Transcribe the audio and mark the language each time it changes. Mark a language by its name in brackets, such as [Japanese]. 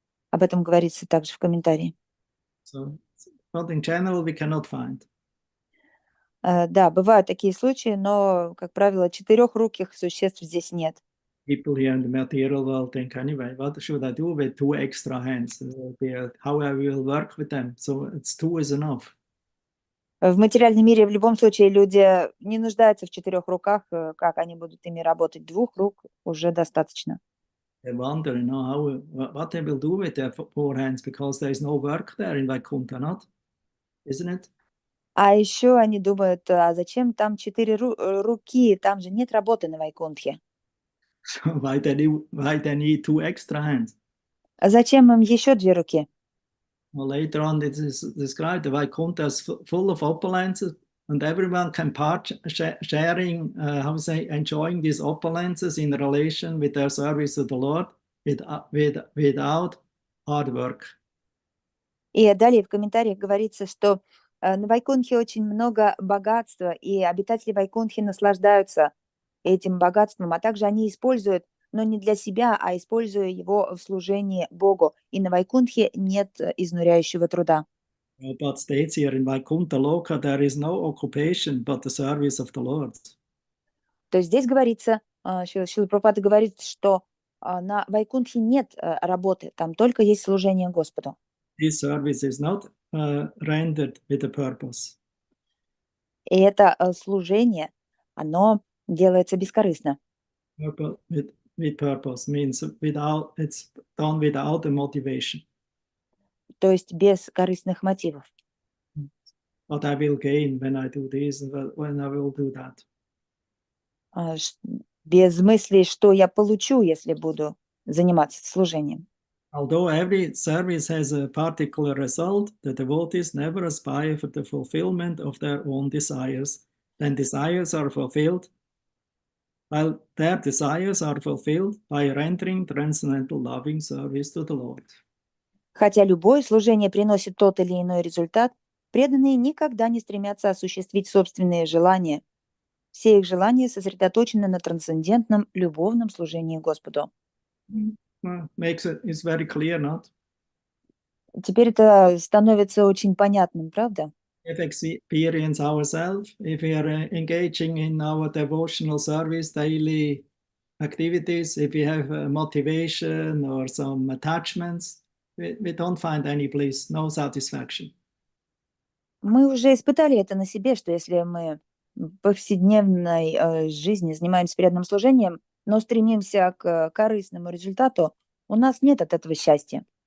[Russian] Об этом говорится также в комментарии. [English] So, but in general, we cannot find. [Russian] Да, бывают такие случаи, но, как правило, четырехруких существ здесь нет. [English] People here in the material world think, anyway, what should I do with 2 extra hands? How I will work with them? So it's 2 is enough. [Russian] В материальном мире в любом случае люди не нуждаются в 4 руках, как они будут ими работать. 2 рук уже достаточно. [English] They wonder, what they will do with their 4 hands because there is no work there in Vaikuntha, not? Isn't it? [Russian] А еще они думают, а зачем там 4 руки? Там же нет работы на Вайкунтхе. [English] So why they need 2 extra hands? [Russian] А зачем им еще 2 руки? [English] Well, later on, it is described the Vaikuntha is full of opulences, and everyone can sharing, enjoying these opulences in relation with their service to the Lord without hard work. [Russian] И далее в комментариях говорится, что на Вайкунтхе очень много богатства, и обитатели Вайкунтхи наслаждаются этим богатством, а также они используют, но не для себя, а используя его в служении Богу. И на Вайкунтхе нет изнуряющего труда. [English] But states here in Vaikuntha Loka, there is no occupation but the service of the Lord. [Russian] То есть здесь говорится, Шрила Прабхупада говорит, что на Вайкунтхе нет работы, там только есть служение Господу. [English] This service is not rendered with a purpose. [Russian] И это служение, оно делается бескорыстно. [English] With purpose means it's done without a motivation. [Russian] То есть без корыстных мотивов. [English] What I will gain when I do this, when I will do that. [Russian] Без мысли, что я получу, если буду заниматься служением. [English] Although every service has a particular result, the devotees never aspire for the fulfillment of their own desires. Then desires are fulfilled, while their desires are fulfilled by rendering transcendental loving service to the Lord. [Russian] Хотя любое служение приносит тот или иной результат, преданные никогда не стремятся осуществить собственные желания. Все их желания сосредоточены на трансцендентном, любовном служении Господу. [English] Makes it's very clear, not? [Russian] Теперь это становится очень понятным, правда? [English] If experience ourselves, if we are engaging in our devotional service, daily activities, if we have motivation or some attachments, we don't find any bliss, no satisfaction. [Russian] Мы уже испытали это на себе, что если мы в повседневной жизни занимаемся преданным служением, но стремимся к корыстному результату, у нас нет от этого счастья.